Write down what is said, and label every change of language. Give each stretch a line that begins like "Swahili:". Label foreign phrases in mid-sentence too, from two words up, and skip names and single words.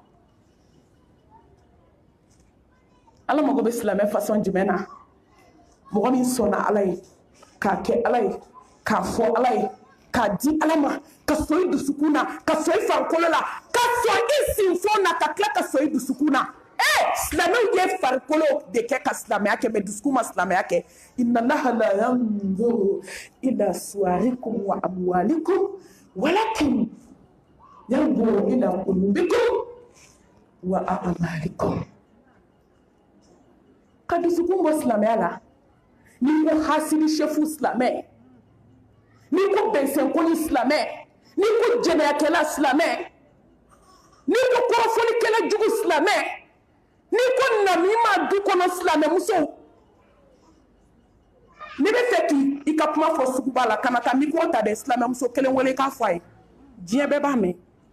Bambara: ala mago bɛ silamɛ fasɔn jumɛn na mɔgɔ min sɔnna ala ye k'a kɛ ala ye k'a fɔ ala ye k'a di ala ma ka sɔn i dusukun na ka sɔn i farikolo la ka sɔn i sinfon na ka tila ka sɔn i dusukun na silamɛw ye farikolo de kɛ ka silamɛya kɛ mɛ dusukun ma silamɛya kɛ
Arabic: إن الله لا ينظر إلى صوركم وأموالكم ولكن ينظر إلى قلوبكم وأعمالكم
Bambara: ka dusukun bɔ silamɛya la n'i ko hasidi shefu silamɛ n'i ko bɛnsɛnkoni silamɛ n'i ko jɛnɛyakɛla silamɛ n'i ko kɔrɔfɔlikɛla jugu silamɛ n'i ko namima du kɔnɔ silamɛ muso n'i bɛ fɛ k'i ka kuma fɔ suguba la kana taa micro ta dɛ silamɛ muso kelen wele k'a fɔ a ye diɲɛ bɛɛ b'a mɛn